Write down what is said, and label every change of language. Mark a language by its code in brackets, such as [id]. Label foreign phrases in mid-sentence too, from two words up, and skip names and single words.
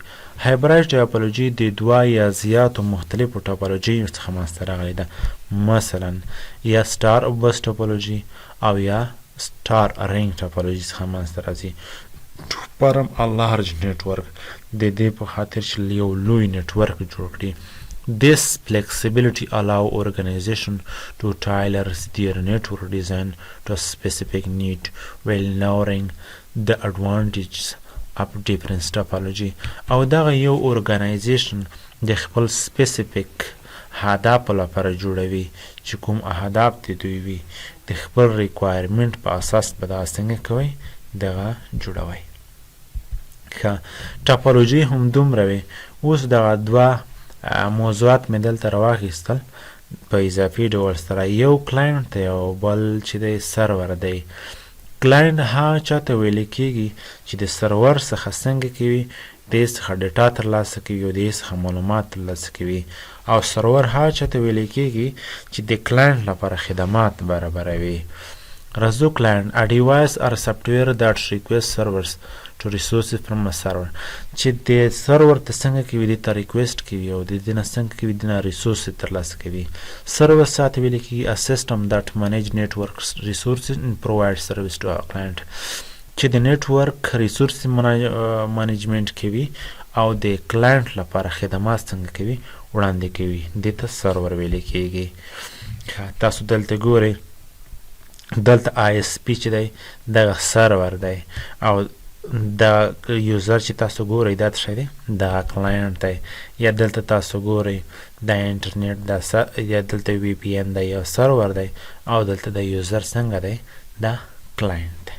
[en] hybrid topology [ps] د دوه یا زیاتو مختلفو ټاپولوژیو څخه منځته راغلې ده، مثلا یا [en] star bus topology [ps] او یا [en] star ring topology [ps] څخه منځته راځي. [en] form large network [ps] د دې په خاطر چې یو لوی نیټورک جوړ کړي. [en] This flexibility allow organization to tailor their network design to a specific need while knowing the advantages of different topology. [ps] او دغه یو organization د خپل specific هدف لپاره جوړوي چې کوم اهداف د دوی وي، د خپل requirement په اساس به دا څنګه کوي دغه جوړوي. ښه ټاپولوژي هم دومره وي. اوس دغه دوه موضوعات مې دلته راواخیستل په اضافي ډول سره، یو کلاینټ دی او بل چې دی سرور دی. کلاینټ هغه چاته ویل کېږي چې د سرور څخه څنګه کوي دې څخه ډیټا ترلاسه کوي او دې څخه معلومات ترلاسه کوي، او سرور هغه چاته ویل کېږي چې د کلاینټ لپاره خدمات برابروي. راځو کلاینټ [en] a device or software that requests servers to resources from a server، [ps] چې د سرور ته څنګه کوي دې ته ریکویسټ کوي او د دې نه څنګه کوي دې نه ریسورسز ترلاسه کوي. سرور ساته ویل کېږي [en] a system that manage network resources and provide service to a client، [ps] چې د [en] network resource management [ps] کوي او د کلاینټ لپاره خدمات څنګه کوي وړاندې کوي، دې ته سرور ویل کېږي. تاسو دلته ګورئ دلته ISP چې دی دغه سرور دی او دا یوزر چې تاسو ګورئ دا څه دی دغه کلاینټ دی، یا دلته تاسو ګورئ د انټرنیټ یا دلته VPN دی یا سرور دی او دلته د یوزر څنګه دی دا کلاینټ دی.